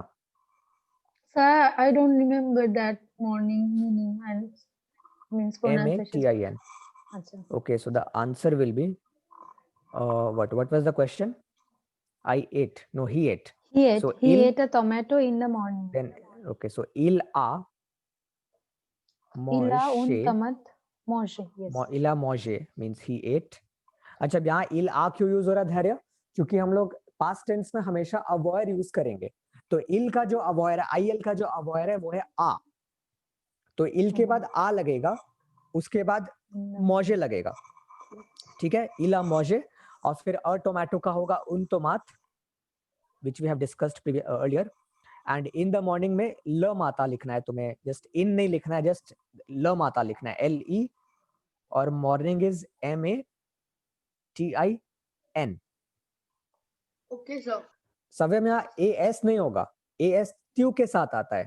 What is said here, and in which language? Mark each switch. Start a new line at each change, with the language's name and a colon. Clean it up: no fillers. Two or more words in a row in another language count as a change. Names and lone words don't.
English: Sir, I don't remember that morning meaning and means pronunciation. M-A-T-I-N. Acha. Okay, so the answer will be what was the question? I ate. No, he ate. He So ate a tomato in the morning. Then okay, so
French: il a Il a un mangé. tomate mangé. Yes. Il a mangé
English: means he ate.
Hindi: अच्छा, यहाँ
French: il a
Hindi: क्यों यूज हो रहा है धैर्य? क्योंकि हम लोग
English: past tense
Hindi: में हमेशा अवॉयर यूज करेंगे. तो il का जो अवॉयर है, il का जो अवॉयर है वो है आ. तो il के बाद आ लगेगा, उसके बाद मौजे लगेगा. ठीक है,
French: il a mangé.
Hindi: और फिर
English: a tomato
Hindi: का होगा
French: un tomate,
English: which we have discussed earlier. and in the morning
Hindi: में
French: le matin
Hindi: लिखना है तुम्हें,
English: just in
Hindi: नहीं लिखना है, जस्ट
French: le matin
Hindi: लिखना है, L-E, और
English: morning is
Hindi: M-A-T-I-N.
English: okay sir.
Hindi: सवे में यहाँ A-S नहीं होगा, A-S ट्यू के साथ आता है.